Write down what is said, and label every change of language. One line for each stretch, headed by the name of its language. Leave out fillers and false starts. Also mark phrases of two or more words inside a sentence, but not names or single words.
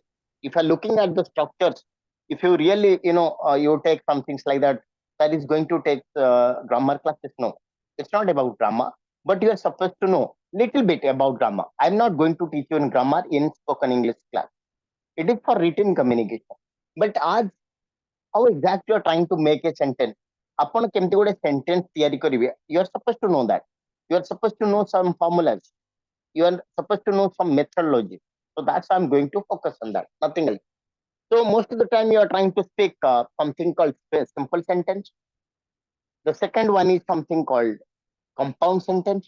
English: If you're looking at the structures, if you really, you take some things like that, that is going to take grammar classes. No, it's not about grammar, but you are supposed to know little bit about grammar. I'm not going to teach you in grammar in spoken English class. It is for written communication. But as how exactly you are trying to make a sentence,
Odia: ଆପଣ କେମିତି ଗୋଟେ sentence ତିଆରି କରିବେ,
English: you are supposed to know that. You are supposed to know some formulas. You are supposed to know some methodology. So that's why I'm going to focus on that, nothing else. So most of the time you are trying to speak something called simple sentence. The second one is something called compound sentence.